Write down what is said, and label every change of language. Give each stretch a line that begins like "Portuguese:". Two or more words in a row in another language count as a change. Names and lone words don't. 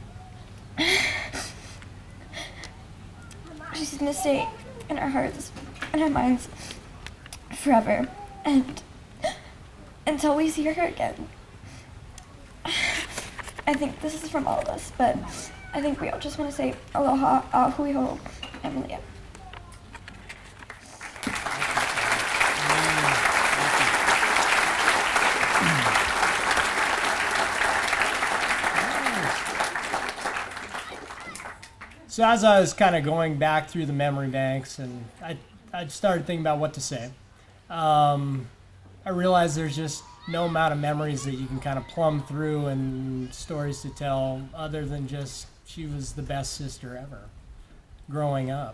English: She's gonna stay in our hearts and our minds forever, and until we see her again. I think this is from all of us, but I think we all just want to say
Hawaiian: aloha, ahui ho,
English: Emalia. So as I was kind of going back through the memory banks, and I started thinking about what to say, I realized there's just no amount of memories that you can kind of plumb through and stories to tell other than just she was the best sister ever growing up.